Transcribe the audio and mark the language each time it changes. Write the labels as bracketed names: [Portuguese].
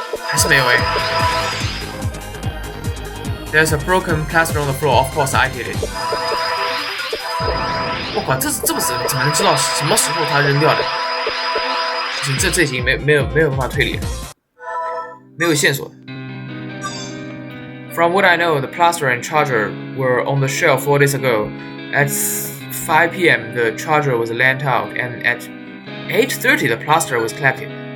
[Chinese] 还是没有哎。 [English] There's a broken plaster on the floor. Of course, I did it. [Chinese] 我靠，这不是怎么能知道什么时候他扔掉的？不行，这已经没有办法推理了。没有线索。 [English] From what I know, the plaster and charger were on the shelf 4 days ago. At 5 p.m., the charger was lent out, and at 8:30, the plaster was collected.